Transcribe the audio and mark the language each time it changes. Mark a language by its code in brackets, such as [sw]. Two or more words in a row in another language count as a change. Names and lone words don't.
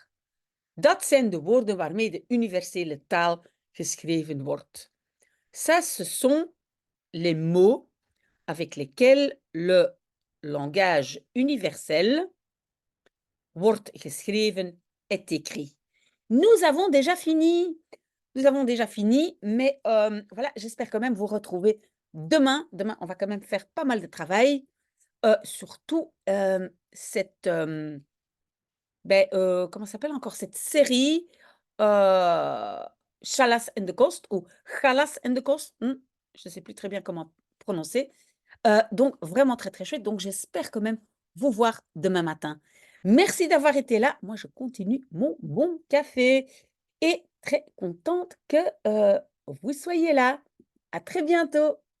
[nl] Dat zijn de woorden waarmee de universele taal geschreven wordt. [fr] Ça, ce sont les mots avec lesquels le langage universel [nl] wordt geschreven, [fr] est écrit. Nous avons déjà fini. Mais voilà, j'espère quand même vous retrouver demain. Demain, on va quand même faire pas mal de travail. Surtout cette... comment s'appelle encore cette série Chalas and the Coast ou Chalas and the Coast, je ne sais plus très bien comment prononcer. Donc vraiment très, très chouette. Donc j'espère quand même vous voir demain matin. Merci d'avoir été là. Moi, je continue mon bon café et très contente que, vous soyez là. À très bientôt.